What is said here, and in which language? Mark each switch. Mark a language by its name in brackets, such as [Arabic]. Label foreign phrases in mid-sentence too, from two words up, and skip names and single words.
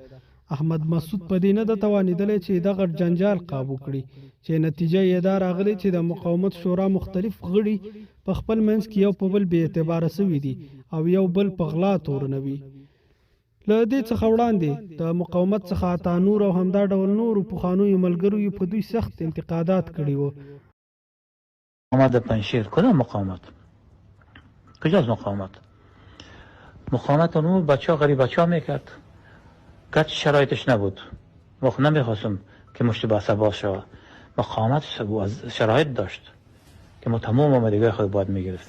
[Pashto] احمد مسعود په دې نه د توانیدلی چې دغه جنجال قابو کړي، چې نتیجه یې دا راغلی چې د مقاومت شورا مختلف غړي په خپل منځ کې یو په بل بې اعتباره سوي دي او یو بل په غلا تورنوي. له دې څخه وړاندې د مقاومت څخه عطا نور او همدا ډول نورو پخوانیو ملګرو په دوی سخت انتقادات کړي وو. [Persian] مقاومت پنشیر کدام مقاومت؟ کجاست مقاومت؟ مقاومت اون بچه ها غریب بچه ها میکرد، گرچه شرایطش نبود. ما خود نمیخواستم که مشت بحث باز شود. مقاومت شرایط داشت که ما تمام آمادگی خود باید میگرفتیم.